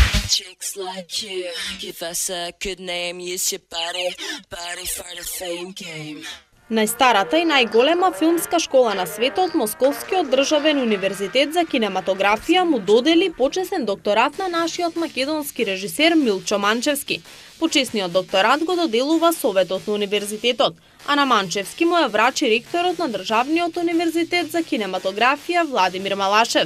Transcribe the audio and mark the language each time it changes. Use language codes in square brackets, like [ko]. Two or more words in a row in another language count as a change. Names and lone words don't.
[en] chicks like you. Give us a good name, use your body for the fame game. [mk] Најстарата и најголема филмска школа на светот, Московскиот државен универзитет за кинематографија, му додели почесен докторат на нашиот македонски режисер Милчо Манчевски. Почесниот докторат го доделува Советот на универзитетот, а на Манчевски му ја врачи ректорот на Државниот универзитет за кинематографија Владимир Малашев.